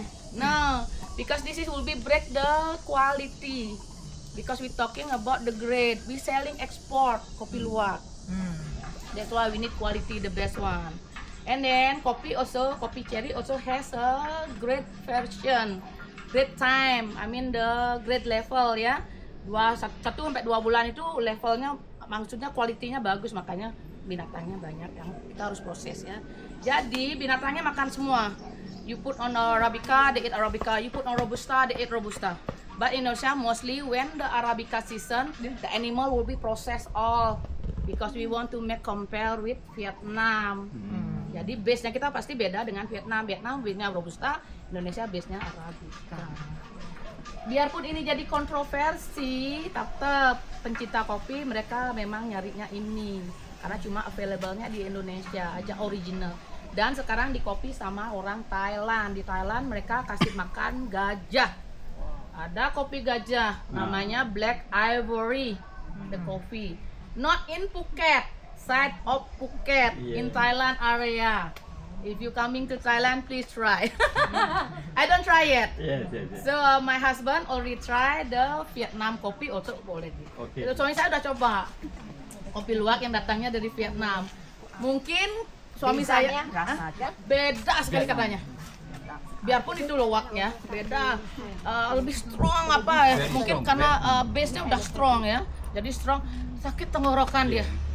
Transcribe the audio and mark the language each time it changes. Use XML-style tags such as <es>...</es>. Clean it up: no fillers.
<en>No, because this is will be break the quality. Because we talking about the grade. We selling export Kopi Luwak. That's why we need quality, the best one. And then kopi cherry also has a grade version, grade time. I mean the grade level ya.</en> <id>1-2 bulan itu levelnya, maksudnya kualitinya bagus, makanya binatangnya banyak yang kita harus proses ya. Jadi binatangnya makan semua.</id> <en>You put on Arabica, they eat Arabica. You put on Robusta, they eat Robusta. But in Indonesia mostly when the Arabica season, the animal will be processed all. Because we want to make compare with Vietnam.</en> <id>Jadi base-nya kita pasti beda dengan Vietnam. Vietnam base-nya Robusta, Indonesia base-nya Arabica. Biarpun ini jadi kontroversi, tetap pencinta kopi mereka memang nyarinya ini. Karena cuma available-nya di Indonesia aja original. Dan sekarang di kopi sama orang Thailand. Di Thailand mereka kasih makan gajah. Ada kopi gajah, namanya Black Ivory,</id> <en>the coffee. Not in Phuket, side of Phuket, in Thailand area. If you coming to Thailand, please try. I don't try yet. Yes, yes, yes. So my husband already tried the Vietnam kopi also already. Okay.</en> <id>Suami saya udah coba kopi luwak yang datangnya dari Vietnam. Mungkin suami saya rasanya beda sekali katanya. Biarpun itu luwak ya, beda. Lebih strong apa ya?</id> <en>Very</en> <id>Mungkin</id> <en>strong.</en> <id>karena base-nya udah strong ya. Jadi strong, sakit tenggorokan dia.</id>